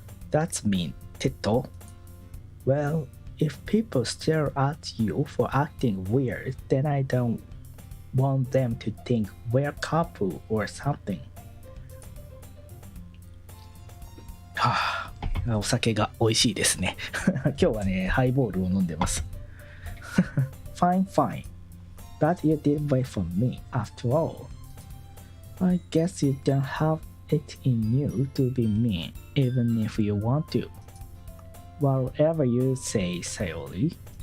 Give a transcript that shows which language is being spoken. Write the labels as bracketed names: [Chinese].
[English] That's mean, Teto. Well, if people stare at you for acting weird, then I don't want them to think we're a couple or something. [Japanese] お酒が美味しいですね。今日はね、ハイボールを飲んでます。 [English] Fine. But you did wait for me after all. I guess you don't have it in you to be mean, even if you want to. Whatever you say, Sayori.